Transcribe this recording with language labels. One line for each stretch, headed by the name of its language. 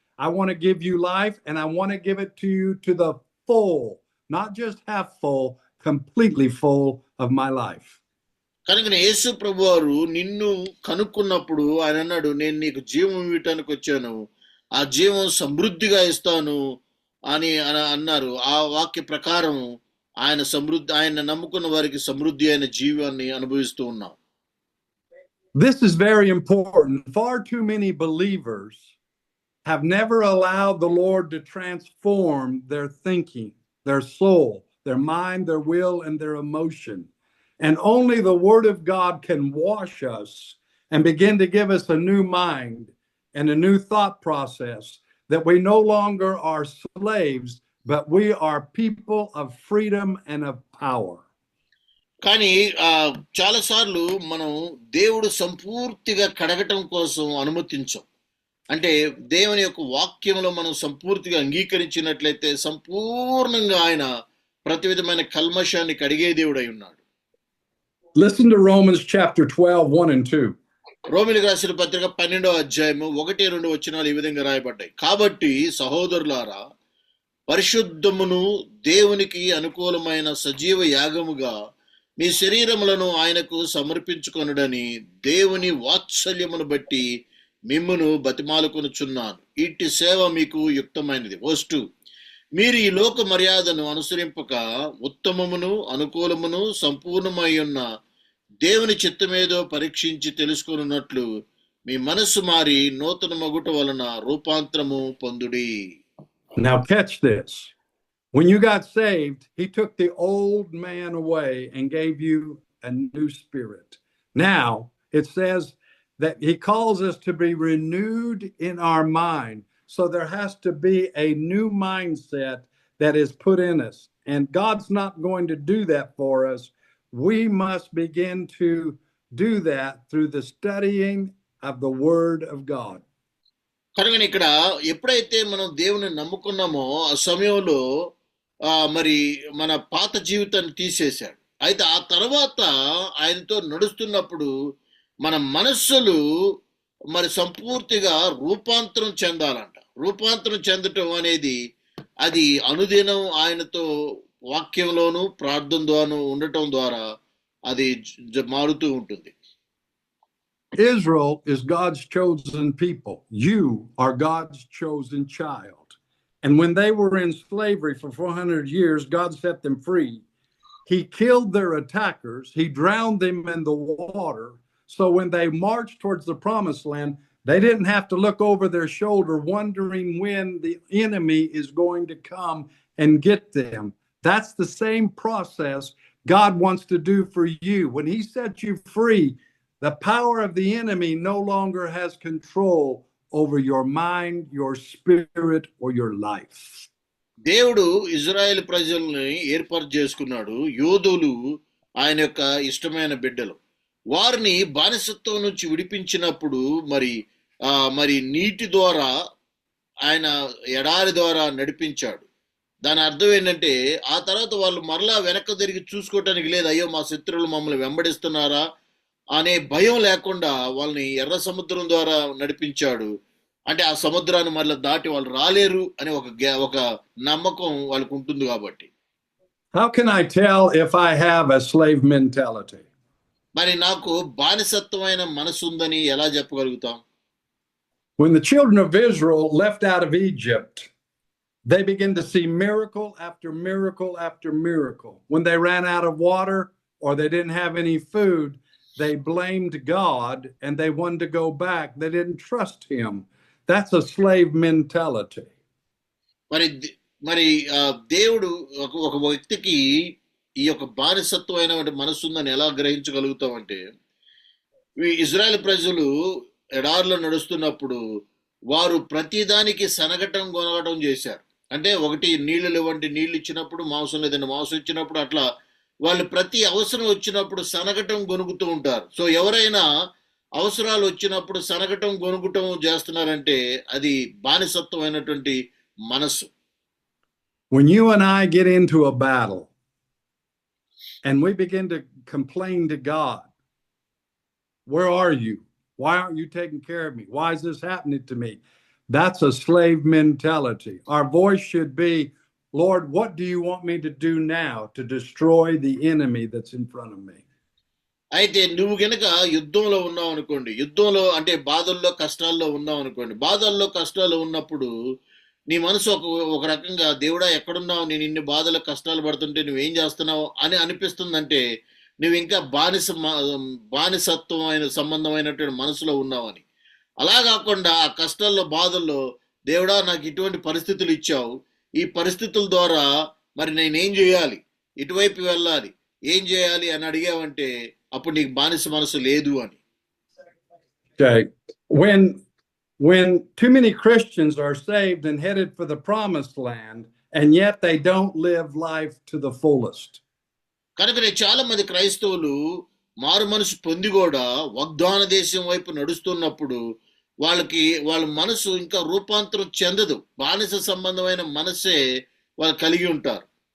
English: I want to give you life, and I want to give it to you to the full, not just half full, completely full of my life.
Telugu: కనుక యేసు ప్రభువారు నిన్ను కనుక్కున్నప్పుడు ఆయన అన్నాడు, నేను నీకు జీవం ఇవ్వటానికి వచ్చాను, ఆ జీవం సమృద్ధిగా ఇస్తాను అని అన్నారు. ఆ వాక్య ప్రకారం ఆయన నమ్ముకున్న వారికి సమృద్ధి అయిన జీవాన్ని అనుభవిస్తూ ఉన్నాం.
English: This is very important. Far too many believers have never allowed the Lord to transform their thinking, their soul, their mind, their will, and their emotion. And only the Word of God can wash us and begin to give us a new mind and a new thought process, that we no longer are slaves, but we are people of freedom and of power.
Telugu: కానీ చాలాసార్లు మనం దేవుడు సంపూర్తిగా కడగటం కోసం అనుమతించాం. అంటే దేవుని యొక్క వాక్యంలో మనం సంపూర్తిగా అంగీకరించినట్లయితే సంపూర్ణంగా ఆయన ప్రతి విధమైన కల్మషాన్ని కడిగే దేవుడై ఉన్నాడు.
English: Listen to Romans chapter 12, 1 and 2.
Telugu: రోమిలికి రాసిన పత్రిక 12వ అధ్యాయము 1-2 వచనాలు ఈ విధంగా రాయబడ్డాయి. కాబట్టి సహోదరులారా, పరిశుద్ధమును దేవునికి అనుకూలమైన సజీవ యాగముగా మీ శరీరములను ఆయనకు సమర్పించుకొనుడని దేవుని వాత్సల్యమును బట్టి మిమ్మును బతిమాలుకొనుచున్నాను. ఇట్టి సేవ మీకు యుక్తమైనది.
English: Verse 2.
Telugu: మీరు ఈ లోక మర్యాదను అనుసరింపక ఉత్తమమును అనుకూలమును సంపూర్ణమై ఉన్న దేవుని చిత్తమేదో పరీక్షించి తెలుసుకొనున్నట్లు మీ మనస్సు మారి నూతన మగుట వలన రూపాంతరము పొందుడి.
English: Now catch this. When you got saved, he took the old man away and gave you a new spirit. Now it says that he calls us to be renewed in our mind. So there has to be a new mindset that is put in us. And God's not going to do that for us. We must begin to do that through the studying of the Word of God.
Telugu: కనుక ఇక్కడ ఎప్పుడైతే మనం దేవుని నమ్ముకున్నామో ఆ సమయంలో మరి మన పాత జీవితాన్ని తీసేశాడు. అయితే ఆ తర్వాత ఆయనతో నడుస్తున్నప్పుడు మన మనస్సులు మరి సంపూర్తిగా రూపాంతరం చెందాలంట. రూపాంతరం చెందటం అనేది అది అనుదినం ఆయనతో వాక్యంలోను ప్రార్థన ద్వారా ఉండటం ద్వారా అది మారుతూ ఉంటుంది.
English: Israel is God's chosen people. You are God's chosen child. And when they were in slavery for 400 years, God set them free. He killed their attackers. He drowned them in the water. So when they marched towards the promised land, they didn't have to look over their shoulder wondering when the enemy is going to come and get them. That's the same process God wants to do for you. When he sets you free, the power of the enemy no longer has control over your mind, your spirit, or your life.
Telugu: దేవుడు Israel ప్రజల్ని ఏర్పాటు చేసుకున్నాడు. యోధులు ఆయన యొక్క ఇష్టమైన బిడ్డలు. వారిని బానిసత్వం నుంచి విడిపించినప్పుడు మరి నీటి ద్వారా ఆయన ఎడారి ద్వారా నడిపించాడు. దాని అర్థం ఏంటంటే ఆ తర్వాత వాళ్ళు మరలా వెనక్కి తిరిగి చూసుకోవటానికి లేదు, అయ్యో మా శత్రువులు మమ్మల్ని వెంబడిస్తున్నారా అనే భయం లేకుండా వాళ్ళని ఎర్ర సముద్రం ద్వారా నడిపించాడు. అంటే ఆ సముద్రాన్ని మళ్ళీ దాటి వాళ్ళు రాలేరు అనే ఒక నమ్మకం వాళ్ళకు ఉంటుంది కాబట్టి.
English: How can I tell if I have a slave mentality?
Telugu: మరి నాకు బానిసత్వమైన మనసు ఉందని ఎలా చెప్పగలుగుతాం?
English: When the children of Israel left out of Egypt, they began to see miracle after miracle after miracle. When they ran out of water or they didn't have any food, they blamed God and they wanted to go back. They didn't trust him. That's a slave mentality.
Telugu: మరి దేవుడు ఒక వ్యక్తికి ఈ యొక్క బానిసత్వమైన మనసు ఉందని ఎలా గ్రహించగలుగుతామంటే, Israel ప్రజలు ఎడారిలో నడుస్తున్నప్పుడు వారు ప్రతిదానికి సనగటం గొనగటం చేశారు. అంటే ఒకటి నీళ్లు లేవంటి నీళ్లు ఇచ్చినప్పుడు, మాంసం లేదండి మాంసం ఇచ్చినప్పుడు, అట్లా వాళ్ళు ప్రతి అవసరం వచ్చినప్పుడు సనగటం గొనుగుతూ ఉంటారు. సో ఎవరైనా అవసరాలు వచ్చినప్పుడు సనగటం గొనుగుటం చేస్తున్నారంటే అది బానిసత్వమైనటువంటి మనసు.
English: When you and I get into a battle and we begin to complain to God, where are you? Why aren't you taking care of me? Why is this happening to me? That's a slave mentality. Our voice should be, Lord, what do you want me to do now to destroy the enemy that's in front of me?
Telugu: అయితే నువ్వు గనక యుద్ధంలో ఉన్నావు అనుకోండి, యుద్ధంలో అంటే బాధల్లో కష్టాల్లో ఉన్నావు అనుకోండి, బాధల్లో కష్టాలు ఉన్నప్పుడు నీ మనసు ఒక రకంగా దేవుడా ఎక్కడున్నావు, నేను ఇన్ని బాధలు కష్టాలు పడుతుంటే నువ్వేం చేస్తున్నావు అని అనిపిస్తుందంటే నువ్వు ఇంకా బానిసత్వం సంబంధమైనటువంటి మనసులో ఉన్నావని. అలా కాకుండా ఆ కష్టాల్లో బాధల్లో దేవుడా నాకు ఇటువంటి పరిస్థితులు ఇచ్చావు, ఈ పరిస్థితుల ద్వారా మరి నేనేం చేయాలి, ఇటువైపు వెళ్ళాలి, ఏం చేయాలి అని అడిగావంటే అప్పుడు నీకు బానిస మనసు లేదు అని.
English: Okay. When too many Christians are saved and headed for the promised land, and yet they don't live life to the fullest.
Telugu: కనుక చాలా మంది క్రైస్తవులు మారు మనసు పొంది కూడా వాగ్దాన దేశం వైపు నడుస్తున్నప్పుడు వాళ్ళ మనసు ఇంకా రూపాంతరం చెందదు, బానిస సంబంధమైన మనసే వాళ్ళు కలిగి ఉంటారు.